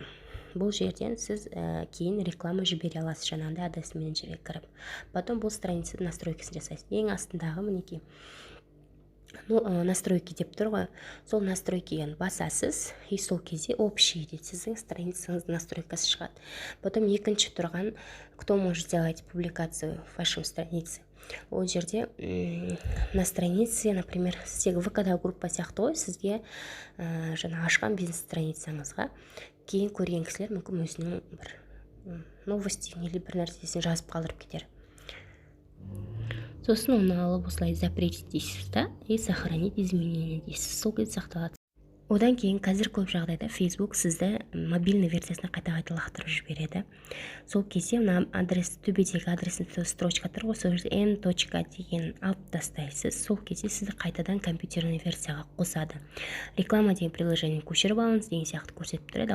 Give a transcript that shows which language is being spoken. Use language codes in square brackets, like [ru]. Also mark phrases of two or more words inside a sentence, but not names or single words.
[kk] Бұл жерден сіз кейін реклама жібере аласыз, жаңағындай ADS менеджерге кіріп. Потом бұл страницаның настройкасын жасайсыз. Ең астындағы мінекей настройки деп тұр ғой, сол настройкиген басасыз, и сол кезде общий дейді, сіздің страницаңыздың настройкасы шығады. Потом екінші тұрған, [ru] кто может сделать публикацию в вашем странице. [kk] Ол жерде [ru] на странице, например, [kk] сіздегі ВК-да группа сияқты ғой, сізге жаңа ашқан бизнес страницаңызға кейін көрген кісілер мүмкін өзінің бір новостин или бір нәрсесін жазып қалдырып кетер. Сосын оны алып осылай запретить дейсіз да, [ru] и сохранить изменения [kk] дейсіз. Сол кезде сақталады. Одан кейін қазір көп жағдайда Facebook сізді мобильный версиясына қайта лақтырып жібереді. Сол кезде адрес, төбедегі адресін строчка тұр ғой, сол жерде n. деген алып тастайсыз. Сол кезде сізді қайтадан компьютерный версияға қосады. Реклама деген приложение көшіріп алыңыз деген сияқты көрсетіп тұрады.